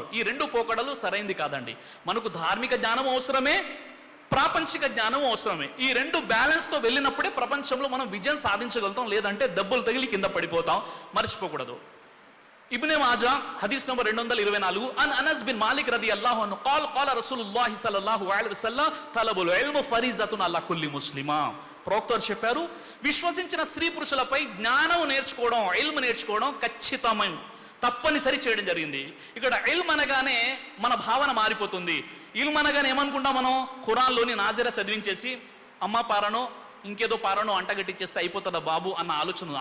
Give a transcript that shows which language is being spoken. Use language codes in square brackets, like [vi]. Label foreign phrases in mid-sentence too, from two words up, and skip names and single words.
[te] ఈ 2 పోకడలు సరైంది కాదండి. మనకు ధార్మిక జ్ఞానం అవసరమే, ప్రాపంచిక జ్ఞానం అవసరమే. ఈ 2 బ్యాలెన్స్తో వెళ్ళినప్పుడే ప్రపంచంలో మనం విజయం సాధించగలుగుతాం. లేదంటే దెబ్బలు తగిలి కింద పడిపోతాం. మర్చిపోకూడదు. ఇబ్నే మాజా హదీస్ నంబర్ 224 [ar] عن أنس بن مالك رضي الله عنه قال قال رسول الله صلى الله عليه وسلم طلب العلم فريضة على كل مسلم. [te] ప్రవక్త చెప్పారు, విశ్వసించిన స్త్రీ పురుషులపై జ్ఞానం నేర్చుకోవడం, ఇల్మ్ నేర్చుకోవడం ఖచ్చితమైన తప్పనిసరి చేయడం జరిగింది. ఇక్కడ ఇల్మ్ అనగానే మన భావన మారిపోతుంది. ఇల్మ్ అనగానే ఏమనుకుంటాం మనం? ఖురాన్లోని నాజిరా చదివించేసి అమ్మ పారనో ఇంకేదో పారనో అంటగట్టించేస్తే అయిపోతుందా బాబు అన్న ఆలోచన.